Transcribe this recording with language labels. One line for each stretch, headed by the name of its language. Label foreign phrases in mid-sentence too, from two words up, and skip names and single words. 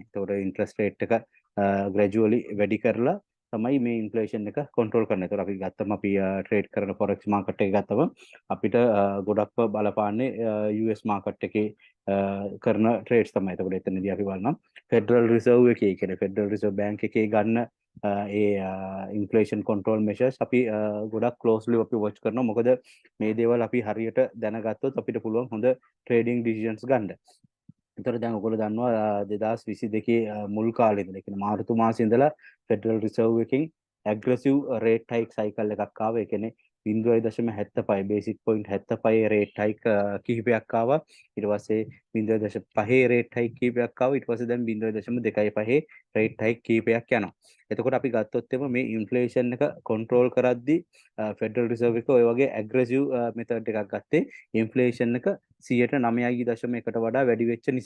Sinhala: එතකොට
English: interest rate
Sinhala: එක gradually වැඩි කරලා තමයි මේ inflation එක control කරන්නේ. එතකොට අපි ගත්තම අපි trade කරන
English: forex market
Sinhala: එක ගත්තම අපිට ගොඩක්ම බලපාන්නේ US market එකේ කරන trades තමයි. එතකොට එතනදී අපි බලනවා Federal Reserve එකේ කියන්නේ Federal Reserve Bank එකේ ගන්න ඒ
English: inflation control measures
Sinhala: අපි ගොඩක් closely අපි watch කරනවා. මොකද මේ දේවල් අපි හරියට දැනගත්තොත් අපිට පුළුවන් හොඳ
English: trading decisions
Sinhala: ගන්න. එතකොට දැන් ඔයගොල්ලෝ දන්නවා 2022 මුල් කාලේ ඉඳලා කියන්නේ මාර්තු මාසයේ ඉඳලා Federal Reserve එකෙන්
English: aggressive rate hike cycle
Sinhala: එකක් ආවා. ඒ කියන්නේ 0.75
English: basic point
Sinhala: 75
English: rate hike
Sinhala: කිහිපයක් ආවා. ඊට පස්සේ 0.5
English: rate hike
Sinhala: කිහිපයක් ආවා. ඊට පස්සේ දැන් 0.25
English: rate hike
Sinhala: කිහිපයක් යනවා. එතකොට අපි ගත්තොත් එම මේ inflation එක control කරද්දී Federal Reserve එක ඔය වගේ
English: aggressive method
Sinhala: එකක් ගත්තේ inflation එක 9.1ට වඩා වැඩි වෙච්ච නිසා.